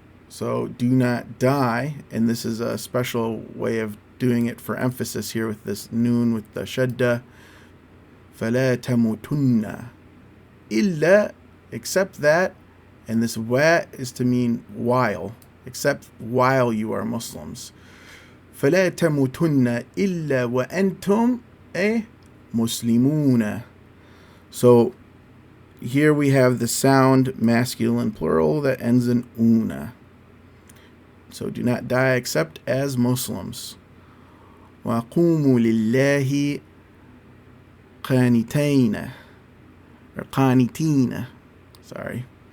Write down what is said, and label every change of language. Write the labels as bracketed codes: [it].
[en] So do not die, and this is a special way of doing it for emphasis here with this noon with the shadda. [ar] فَلَا تَمُوتُنَّ إِلَّا, [en] except that, and this wa is to mean while, except while you are Muslims. [ar] فَلَا تَمُوتُنَّ إِلَّا وَأَنْتُمْ muslimuna. [en] So here we have the sound masculine plural that ends in una. So do not die except as Muslims. [ar] وَقُومُوا لِلَّهِ قَانِتَيْنَ or قَانِتِينَ. [en] Sorry.